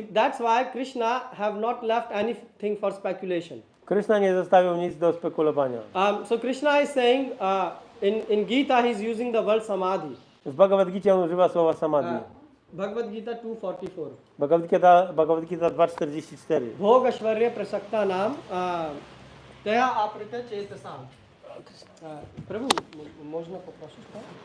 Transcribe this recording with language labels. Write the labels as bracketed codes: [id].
[en] That's why Krishna have not left anything for speculation. [pl] Krishna nie zostawił nic do spekulowania. [en] So Krishna is saying in Gita he is using the word samadhi. [pl] W Bhagavad Gita on używa słowa samadhi. [en] Bhagavad Gita 2.44. [pl] Bhagavad Gita 2.44. [sa] Bhog Ashvarya Prasakta Nam Taya Aprita Chetasam. [pl] Prabhu, można poprosić to?